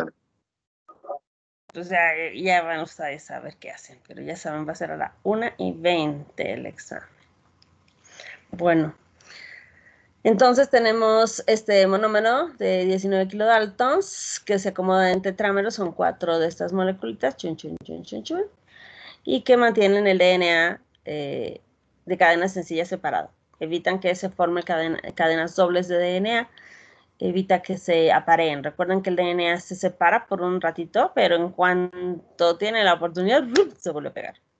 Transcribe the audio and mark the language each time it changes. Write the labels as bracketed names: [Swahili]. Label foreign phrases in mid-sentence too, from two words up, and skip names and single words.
[Spanish] Pues ya van ustedes a ver qué hacen. Pero ya saben, va a ser a la 1:20 el examen. Bueno. Entonces tenemos este monómero de 19 kilodaltons que se acomoda en tetrámeros, son 4 de estas moleculitas, chun, chun, chun, chun, chun, y que mantienen el DNA de cadena sencilla separado. Evitan que se formen cadenas dobles de DNA, evita que se apareen. Recuerden que el DNA se separa por un ratito, pero en cuanto tiene la oportunidad, se vuelve a pegar.